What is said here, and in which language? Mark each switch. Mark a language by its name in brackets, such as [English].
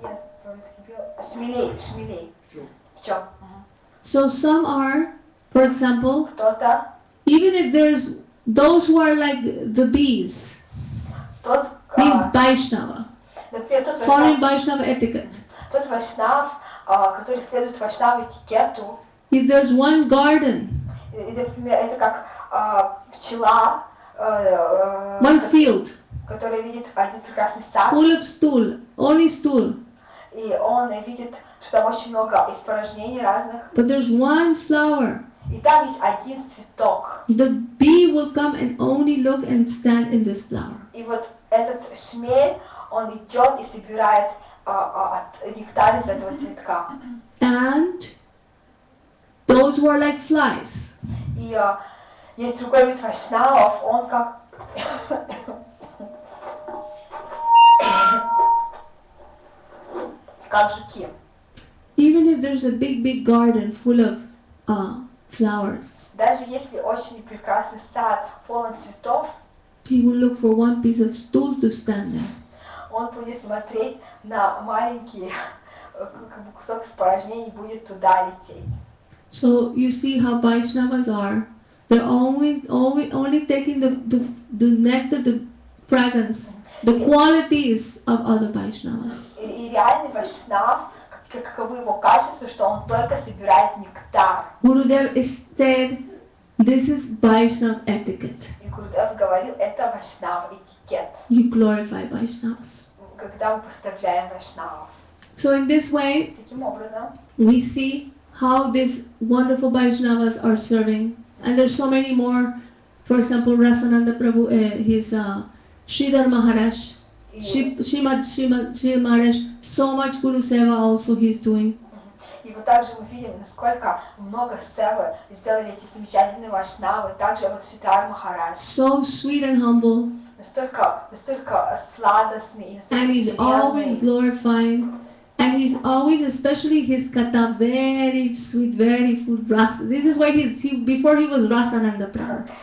[Russian] Yes, по-русски шмелей. Пчел. [English] So some are, for example, [Russian] Кто-то, [English] even if there's those who are like the bees, [Russian] тот, [English] means Vaishnava, [Russian] например, [English] following Vaishnava etiquette. [Russian] тот вайшнав, который следует вайшнаву этикету, [English] If there's one garden, [Russian] и, например, это как пчела, [English] one field, [Russian] которая видит один прекрасный сад, [English] full of stool, only stool, [Russian] и он видит, что там очень много испражнений разных, [English] but there's one flower, [Russian] и там есть один цветок. [English] the bee will come and only look and stand in this flower. [Russian] И вот этот шмель, он идет и собирает нектар из этого цветка. [English] And those who are like flies, [Russian] И есть другой вид вайшнавов, он как как жуки. [English] Even if there's a big garden full of flowers, [Russian] Даже если очень прекрасный сад полон цветов, [English] he will look for one piece of stool to stand there. [Russian] он будет смотреть на маленький как бы кусок испражнений и будет туда лететь. [English] So you see how Vaishnavas are. They're only taking the nectar, the fragrance, the qualities of other Vaishnavas. [Russian] И реальный вайшнав, каковы его качества, что он только собирает нектар. [English] Gurudev said, this is Vaishnava etiquette. [Russian] И Гурудев говорил, это вайшнав этикет, [English] You glorify Vaishnavas. [Russian] когда мы поставляем вайшнавов. [English] So in this way, [Russian] Таким образом, [English] we see how these wonderful Vaishnavas are serving. And there's so many more. For example, Rasananda Prabhu, his Sridhar Maharaj, Srimad Maharaj, so much Guru Seva also he's doing. [Russian] и вот также мы видим, насколько много севы сделали эти замечательные вайшнавы, также вот Шридхар Махарадж. [English] So sweet and humble. [Russian] Настолько сладостный и настолько [English] And he's always glorifying. And he's always, especially his kata, very sweet, very full rasa. This is why before he was Rasananda Prabhu.